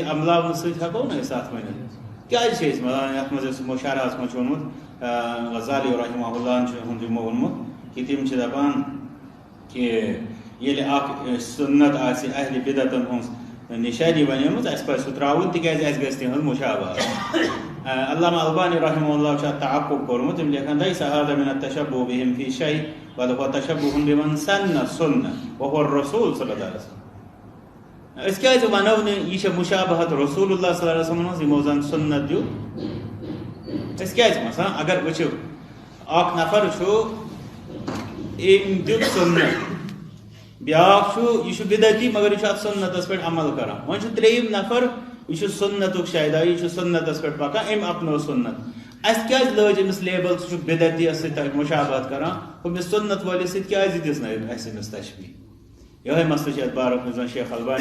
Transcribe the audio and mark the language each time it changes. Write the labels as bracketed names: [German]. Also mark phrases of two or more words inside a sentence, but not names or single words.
[Kashmiri] عملاونہٕ سۭتۍ ہٮ۪کو نہٕ أسۍ اتھ ؤنِتھ کیٛازِ چھِ أسۍ ونان یتھ منٛز أسۍ یِمو شرحس منٛز چھُ ووٚنمُت غزالی [Arabic] رحمہ اللہ [Kashmiri] چھُ یِمو ووٚنمُت کہ تِم چھِ دپان کہ ییٚلہِ اکھ سنت آسہِ اہلِ بدعتن ہٕنٛز نِشانی بنیمٕژ اَسہِ پزِ سُہ ترٛاوُن تِکیٛازِ اَسہِ گژھِ تِہنٛز مُشابہت علامہ البانی [Arabic] رحمہ اللہ [Kashmiri] چھُ اتھ تعقُب کوٚرمُت تِم لیکھان [Arabic] لیس هذا من التشبُّه بهم في شيء بل هو تشبُّه بمن سن السنة وهو الرسول صلی اللہ علیہ وسلم [Kashmiri] أسۍ کیٛازِ ونو نہٕ یہِ چھےٚ مُشابہت رسول اللہ [Arabic] صلی اللہ علیہ وسلم [Kashmiri] ہٕنٛز یِمو زن سنت دیُت أسۍ کیٛازِ مثلاً اگر وٕچھِو اکھ نفر چھُ أمۍ دیُت سنت بیاکھ چھُ یہِ چھُ بدعتی مگر یہِ چھُ اتھ سنتس پٮ۪ٹھ عمل کران وۄنۍ چھُ ترٛیٚیِم نفر یہِ چھُ سنتُک شیدائی یہِ چھُ سنتس پٮ۪ٹھ پکان أمۍ اپنو سنت اَسہِ کیٛازِ لٲج أمِس لیبل سُہ چھُ بدعتیس سۭتۍ مُشابہت کران ہُمِس سنت وٲلِس سۭتۍ کیٛازِ دِژنٲیِکھ اَسہِ أمِس تشبیہ یِہوٚے مسلہٕ چھُ یتھ بارس منٛز زن شیخ البانی